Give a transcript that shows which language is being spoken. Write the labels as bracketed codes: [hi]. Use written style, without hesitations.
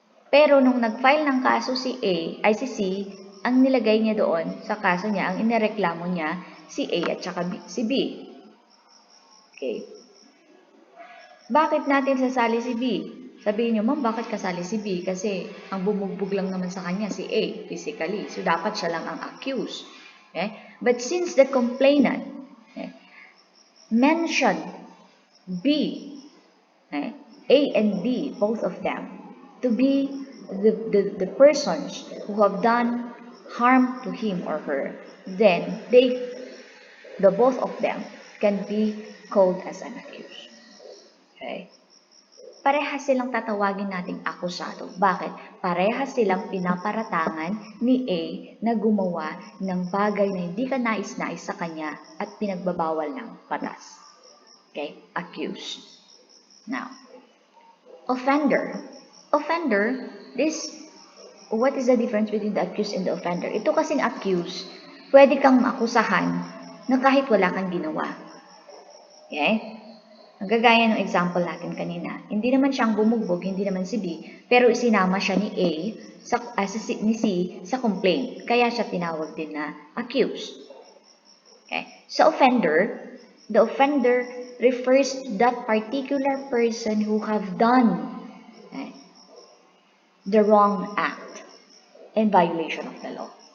[tl] Pero nung nag-file ng kaso si si C, ang nilagay niya doon sa kaso niya, ang inireklamo niya si A at saka si B. Okay? Bakit natin sasali si B? Sabihin nyo, ma'am, bakit kasali si B? Kasi ang bumugbog lang naman sa kanya si A, physically. So, dapat siya lang ang accused. Okay? [en] But since the complainant mentioned B, A and B, both of them, to be the persons who have done harm to him or her, then the both of them can be called as an accused. [tl] Okay? Parehas silang tatawagin nating akusado. Bakit? Parehas silang pinaparatangan ni A na gumawa ng bagay na hindi ka nais-nais sa kanya at pinagbabawal ng batas. [en] Okay? Accused. Now, offender. Offender, what is the difference between the accused and the offender? [tl] Ito kasing accused, pwede kang akusahan na kahit wala kang ginawa. Okay? Gagaya ng example natin kanina. Hindi naman siyang bumugbog, hindi naman si B, pero sinama siya ni A, ni C sa complaint. Kaya siya tinawag din na accused. Okay? [en] So the offender refers to that particular person who have done the wrong act in violation of the law.